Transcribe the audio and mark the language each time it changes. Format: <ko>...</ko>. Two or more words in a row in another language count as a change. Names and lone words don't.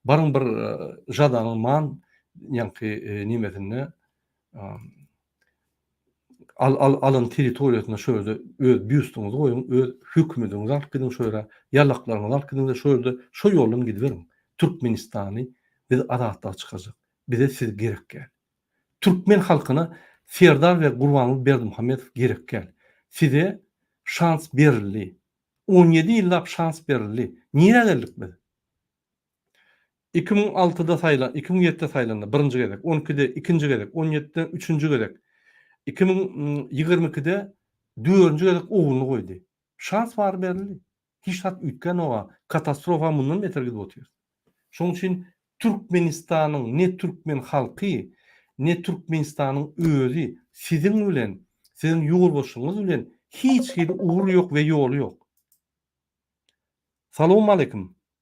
<tk>barın bir jadanyň man ýanky nimetinde alın territoriýasyna şöyle öz büýüstüňizi goýun, öz hükümetiňizi alyp gidin şöyle, ýallaklaryňyzy alyp gidin şöyle, şo ýoldan gidiberin. Türkmenistany biz azatlyga çykajak. Bize siz gerek gel. Türkmen halkyna Serdar we Gurbanly Berdimuhammedow gerek gel. Size şans berildi. 17 ýyllap şans berildi. Niye geldik biz?</tk> <tr>2006'da saylan, 2007'de saylandı birinci gezek, 12'de ikinci gezek, 17'de üçüncü gezek, 2022'de dördüncü gezek oğulunu koydu.</tr> <tk>Şans var berildi.</tk> <tr>Hiç hat ütken oğa katastrofa bundan beter gidip otuyor.</tr> <tk>Şoň üçin Türkmenistanyň ne Türkmen halky, ne Türkmenistanyň özü sizin bilen, sizin ýolbaşyňyz bilen hiç bir uğur ýok we ýoly ýok.</tk> <ar>Salamu aleyküm.</ar>